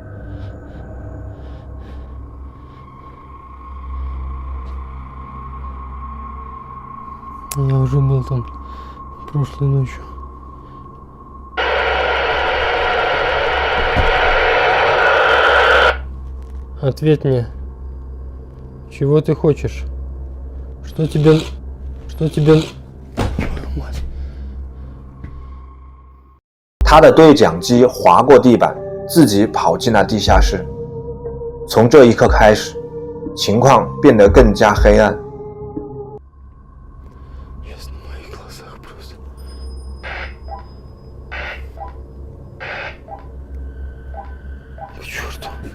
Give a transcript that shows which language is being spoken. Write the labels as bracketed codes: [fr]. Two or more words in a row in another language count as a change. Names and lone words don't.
[ru] Я уже был там прошлой ночью. Ответь мне. Чего ты хочешь? Что тебе... Мать. [zh] 他的对讲机划过地板，自己跑进了地下室。从这一刻开始，情况变得更加黑暗。 [ru] Сейчас на моих глазах просто. К черту.